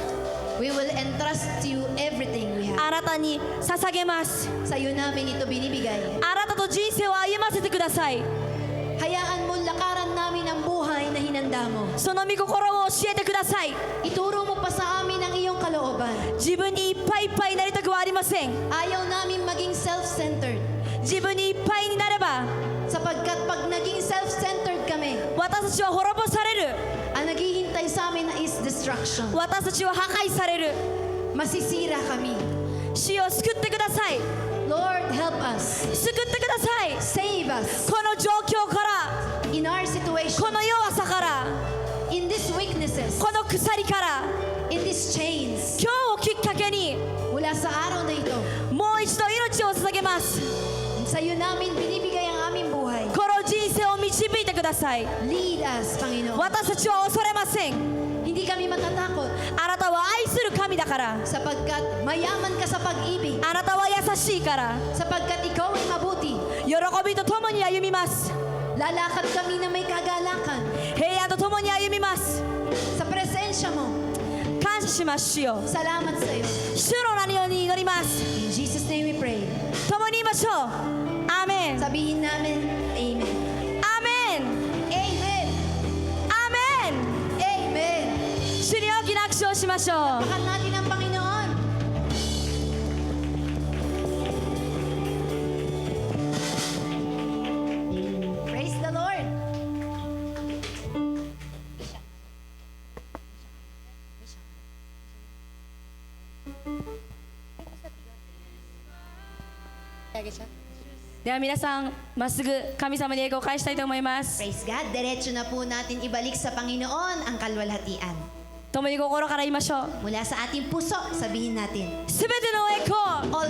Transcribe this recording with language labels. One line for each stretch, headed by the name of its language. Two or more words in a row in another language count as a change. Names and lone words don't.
English: we will entrust to you everything we have.
Japanese: あなたに捧げます。
Filipino: Sa iyo namin ito binibigay.
Japanese: あなたと人生を歩ませてください。
Filipino: Hayaan mo lakaran namin ang buhay na hinanda mo.
Japanese: その御心を教えてください。
Filipino: Ituro mo pa sa amin ang iyong kalooban.
Japanese: 自分にいっぱいいっぱいになりたくはありません。
Filipino: Ayaw namin maging self-centered.
Japanese: 自分にいっぱいになれば
Filipino: Sapagkat pag naging self-centered kami,
Japanese: 私たちは滅ぼされる。
Filipino: ang naghihintay sa amin
English: is destruction.
Japanese: 私たちは破壊される。
Filipino: Masisira kami.
Japanese: 主よ、救ってください。
English: Lord, help us.
Japanese: 救ってください。
English: Save us.
Japanese: この状況から
English: in our situation,
Japanese: この弱さから
English: in these weaknesses,
Japanese: この鎖から
English: in these chains,
Japanese: 今日をきっかけに
Filipino: mula sa araw na ito,
Japanese: もう一度命を捧げます
Filipino: sa iyo namin binibigay ang aming buhay.
Japanese: この人生を導いてください
English: Lead us, Panginoon.
Japanese: 私たちは恐れません
Filipino: Hindi kami matatakot
Japanese: あなたは愛する神だから
Filipino: sapagkat mayaman ka sa pag-ibig,
Japanese: あなたは優しいから
Filipino: sapagkat ikaw ay mabuti.
Japanese: 喜びと共に歩みます
Filipino: Lalakad kami na may kagalakan
Japanese: 平安と共に歩みます
Filipino: sa presensya mo.
Japanese: 感謝します主よ
Filipino: Salamat sa iyo.
Japanese: 主の名により祈ります
English: In Jesus' name we pray.
Japanese: 共に言いましょうアーメン
Filipino: Sabihin namin, Amen.
Japanese: アーメン
Filipino: Amen.
Japanese: アーメン
Filipino: Amen.
Japanese: 主に大きな握手をしましょう
Filipino: Pakan natin ang Panginoon.
English: Praise the Lord.
Japanese: では皆さんまっすぐ神様に栄光を返したいと思います
English: Praise God.
Filipino: Diretso na po natin ibalik sa Panginoon ang kalwalhatian.
Japanese: 共に心から言いましょう
Filipino: Mula sa ating puso, sabihin natin,
Japanese: すべての栄光